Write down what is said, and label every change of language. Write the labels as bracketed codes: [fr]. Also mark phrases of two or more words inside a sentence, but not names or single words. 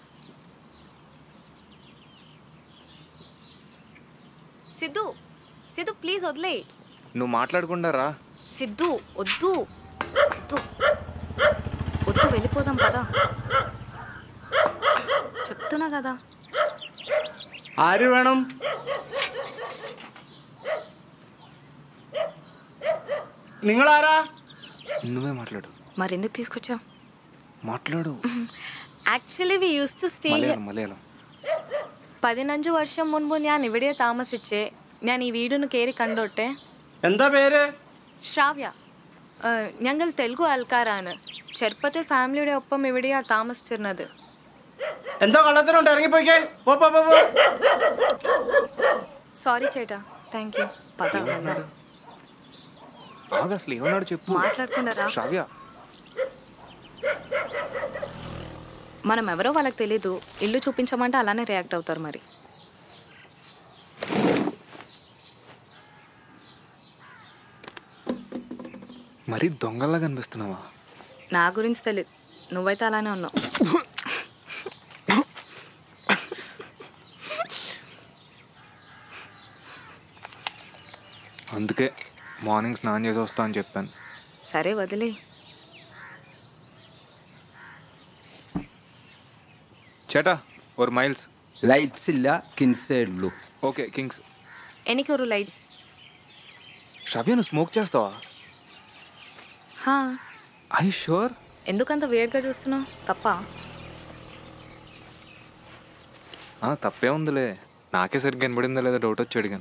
[te] సిద్ధు సిద్ధు ప్లీజ్ వదిలే. నువ్వు మాట్లాడకుండా రా. సిద్ధు వద్దు. సిద్ధు వద్దు, వెళ్ళిపోదాం పదా. చెప్తున్నా కదా. [ml] ആര് വേണം? നിങ്ങളാരാ? [te] నువ్వే మాట్లాడు. మరెందుకు తీసుకొచ్చా? మాట్లాడు. [en] Actually we used to stay. [ml] മലയാളം 15 വർഷം മുൻപ് ഞാൻ ഇവിടെ താമസിച്ചേ. ഞാൻ ഈ വീടിന് കയറി കണ്ടോട്ടെ. എന്താ പേര്? ശ്രാവ്യ. ഞങ്ങൾ തെലുഗു ആൾക്കാരാണ്. ചെറുപ്പത്തിൽ ഫാമിലിയുടെ ഒപ്പം ഇവിടെയാണ് താമസിച്ചിരുന്നത്. എന്തോ കള്ളത്തരമുണ്ട്, ഇറങ്ങിപ്പോയിക്കേ. പോ പോ പോ. [en] Sorry cheta. Thank you. పద [te] ఆగు, అసలు ఏమన్నాడు చెప్పు. మాట్లాడకుండా. శ్రావ్య, మనం ఎవరో వాళ్ళకి తెలీదు. ఇల్లు చూపించమంటే అలానే రియాక్ట్ అవుతారు. మరి మరీ దొంగల్లా కనిపిస్తున్నావా? నా గురించి తెలియదు, నువ్వైతే అలానే ఉన్నావు. అందుకే మార్నింగ్ స్నానం చేసి వస్తా అని చెప్పాను. సరే వదిలే. [ml] ചേട്ടാ ഒരു മൈൽസ്. ലൈറ്റ്സ് ഇല്ല, കിങ്സേ ഉള്ളൂ. [te] ఓకే కింగ్స్. [ml] എനിക്കൊരു ലൈറ്റ്സ്? [te] శ్రావ్య, నువ్వు స్మోక్ చేస్తావా? [en] I sure? [te] ఎందుకంత వేడిగా చూస్తున్నావు? తప్ప? తప్పే ఉందిలే. నాకే సరిగ్గా కనబడిందా లేదా డౌట్ వచ్చి అడిగాను.